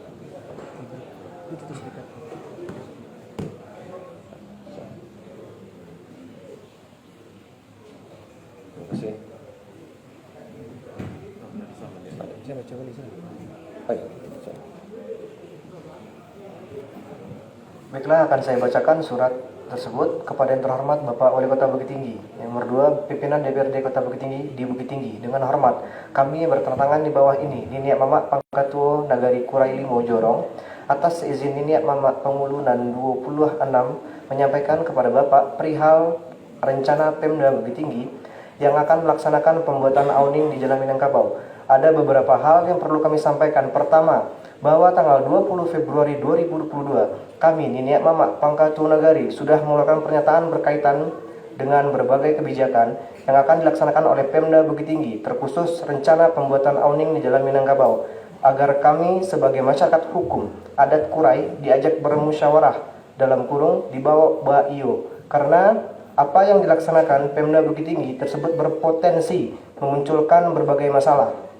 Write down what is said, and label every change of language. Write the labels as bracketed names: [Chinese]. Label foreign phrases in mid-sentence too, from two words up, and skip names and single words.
[Indonesian] Terima kasih. Baiklah, akan saya bacakan surat tersebut kepada yang terhormat Bapak Wali Kota Bukit Tinggi. Yang nomor 2, pimpinan DPRD Kota Bukit Tinggi di Bukit Tinggi. Dengan hormat, kami bertantangan di bawah ini, Niniak Mamak Pangkatuo Nagari Kurai Limo Jorong, atas izin Niniak Mamak Pengulunan 26 menyampaikan kepada Bapak perihal rencana Pemda Bukit Tinggi yang akan melaksanakan pembuatan awning di Jalan Minangkabau. Ada beberapa hal yang perlu kami sampaikan. Pertama, bahwa tanggal 20 Februari 2022, kami Niniak Mamak Pangkatuo Nagari sudah mengeluarkan pernyataan berkaitan dengan berbagai kebijakan yang akan dilaksanakan oleh Pemda Bukit Tinggi, terkhusus rencana pembuatan awning di Jalan Minangkabau, agar kami sebagai masyarakat hukum adat Kurai diajak bermusyawarah dalam kurung di bawah Baio, karena apa yang dilaksanakan Pemda Bukit Tinggi tersebut berpotensi memunculkan berbagai masalah.